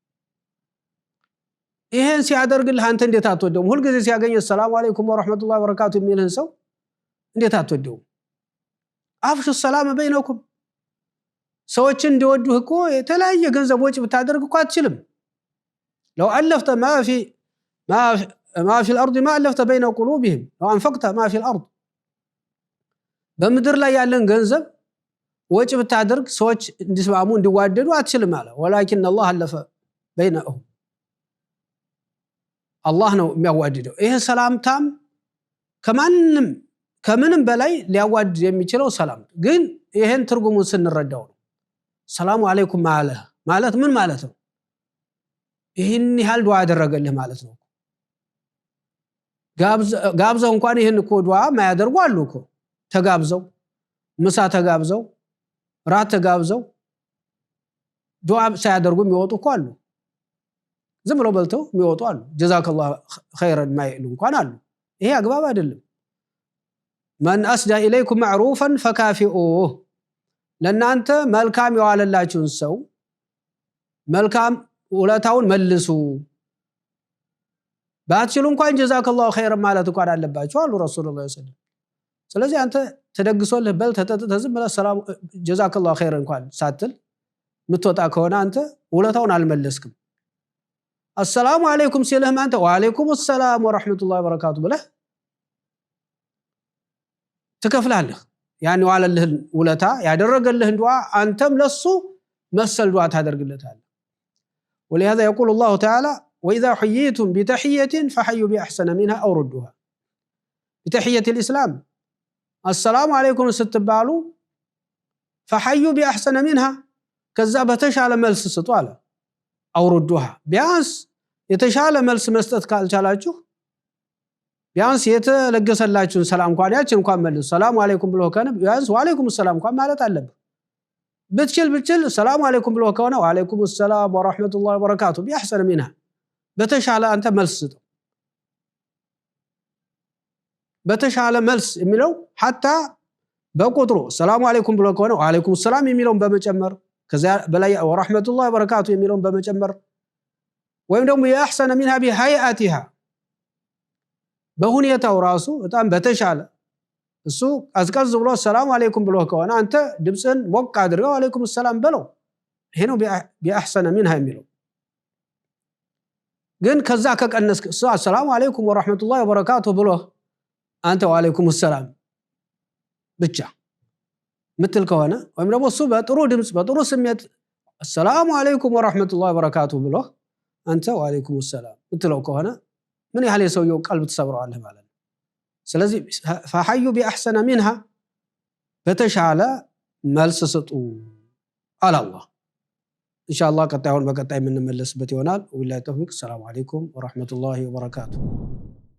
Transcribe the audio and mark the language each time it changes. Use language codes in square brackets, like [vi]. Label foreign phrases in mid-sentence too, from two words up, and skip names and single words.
[am] ይሄን ሲያደርግልህ አንተ እንዴት አትወደውም ሁሉ ጊዜ ሲያገኝ [ar] السلام عليكم ورحمة الله وبركاته [am] የሚልህን ሰው እንዴት አትወደውም [ar] أفشوا السلام بينكم [am] ሰዎች እንዲወዱህ እኮ የተለያየ ገንዘብ ወጪ ብታደርግ እኮ አትችልም [ar] لو ألفت ما في الأرض ما ألفت بين قلوبهم لو أنفقت ما في الأرض [am] በምድር ላይ ያለን ገንዘብ ወጪ ብታደርግ ሰዎች እንዲስማሙ እንዲዋደዱ አትችልም አለ [ar] ولكن الله ألف بينهم [am] አላህ ነው የሚያዋድደው ይሄ ሰላምታም ከምንም በላይ ሊያዋድድ የሚችለው ሰላም ግን ይሄን ትርጉሙን ስንረዳው ነው [ar] السلام عليكم [am] ማለት ምን ማለት ነው ይሄን ያህል ዱዓ ያደረገልህ ማለት ነው ጋብዘው እንኳን ይሄን እኮ ዱዓ ማያደርጉ አሉ እኮ ተጋብዘው ምሳ ተጋብዘው ራት ተጋብዘው ዱዓ ሳያደርጉ የሚወጡ እኮ አሉ ዝም ብለው በልተው የሚወጡ አሉ [ar] جزاك الله خيرا [am] ማይሉ እንኳን አሉ ይሄ አግባብ አይደለም [ar] من أسدى إليكم معروفا فكافئوه [am] ለናንተ መልካም ያዋለላችሁን ሰው መልካም ውለታውን መልሱ ባትችሉ እንኳን [ar] جزاك الله خيرا [am] ማለት እንኳን አለባችሁ አሉ [ar] رسول الله صلى الله عليه وسلم [am] ስለዚህ አንተ ተደግሶልህ በል ተጠጥተህ ዝም ብለህ ሰላም [ar] جزاك الله خيرا [am] እንኳን ሳትል ምትወጣ ከሆነ አንተ ውለታውን አልመለስክም [ar] السلام عليكم [am] ሲልህም አንተ [ar] وعليكم السلام ورحمة الله وبركاته [am] ብለህ ትከፍላለህ ያን ዋለልህን ውለታ ያደረገልህን ዱዓ አንተም ለሱ መሰል ዱዓ ታደርግለታለህ ولهذا يقول الله تعالى واذا حييتم بتحيه فحيوا باحسن منها او ردوها بتحيه الاسلام السلام عليكم ስትባሉ فحيوا باحسن منها ከዛ በተሻለ መልስ ስጡ አለ او ردوها ቢያንስ የተሻለ መልስ መስጠት ካልቻላችሁ ቢያንስ የተለገሰላችሁን ሰላም እንኳን ያችን እንኳን መልሱ [ar] السلام عليكم [am] ብሎ ከነ ቢያንስ [ar] وعليكم السلام [am] እንኳን ማለት አለበት [ar] بتشل السلام عليكم [am] ብሎ ከሆነ [ar] وعليكم السلام ورحمة الله وبركاته بأحسن منها [am] በተሻለ አንተ መልስ በተሻለ መልስ የሚለው حتى በቁጥሩ [ar] السلام عليكم [am] ብሎ ከሆነ [ar] وعليكم السلام [am] የሚለውን በመጨመር ከዛ በላይ [ar] ورحمة الله وبركاته [am] የሚለውን በመጨመር ወይም ደግሞ ያህሰነ [ar] منها بهيئتها [am] በሁኔታው ራሱ በጣም በተሻለ እሱ አዝቀዝ ብሎ [ar] السلام عليكم [am] ብሎ ከሆነ አንተ ድምጽን ሞቅ አድርገው [ar] وعليكم السلام [am] በለው ይሄ ነው [ar] بأحسن منها [am] የሚለው ግን ከዛ ከቀነስክ [ar] السلام عليكم ورحمة الله وبركاته [am] ብሎ አንተ [ar] وعليكم السلام [am] ብቻ ምትል ከሆነ ወይም ደግሞ እሱ በጥሩ ድምጽ በጥሩ ስሜት [ar] السلام عليكم ورحمة الله وبركاته [am] ብሎ አንተ [ar] وعليكم السلام [am] ምትለው ከሆነ ምን ያህል የሰውየው ቀልብ ተሰብረዋል ማለት ነው ስለዚህ [ar] فحيوا بأحسن منها [am] በተሻለ መልስ ስጡ አለ አላህ ኢንሻአላህ ቀጣዩን በቀጣይ የምንመለስበት ይሆናል [ar] والله التوفيق السلام عليكم ورحمة الله وبركاته